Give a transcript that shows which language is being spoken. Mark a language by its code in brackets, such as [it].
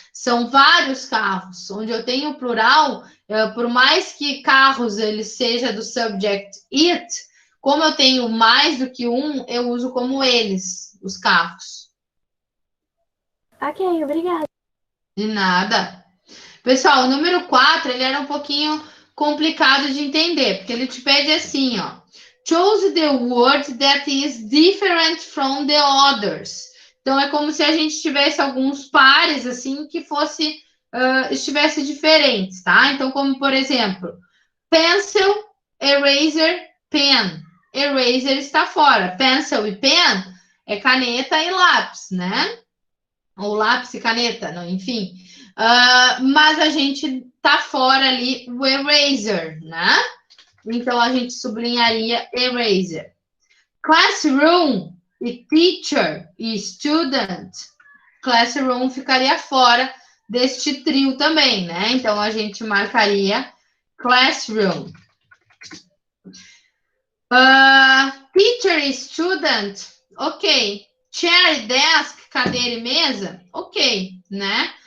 [pt] São vários carros. Onde eu tenho o plural, por mais que carros ele seja do subject it, como eu tenho mais do que um, eu uso como eles, os carros. Ok, obrigada. De nada. Pessoal, o número 4, ele era um pouquinho complicado de entender, porque ele te pede assim, ó. [en] Choose the word that is different from the others. [pt] Então, é como se a gente tivesse alguns pares, assim, que estivesse diferentes, tá? Então, como, por exemplo, pencil, eraser, pen. Eraser está fora. Pencil e pen é caneta e lápis, né? Ou lápis e caneta, não, enfim. Mas a gente tá fora ali o eraser, né? Então, a gente sublinharia eraser. [en] Classroom e teacher e student. [pt] Classroom ficaria fora deste trio também, né? Então, a gente marcaria classroom. Teacher e student, ok. Chair e desk, cadeira e mesa, ok, né?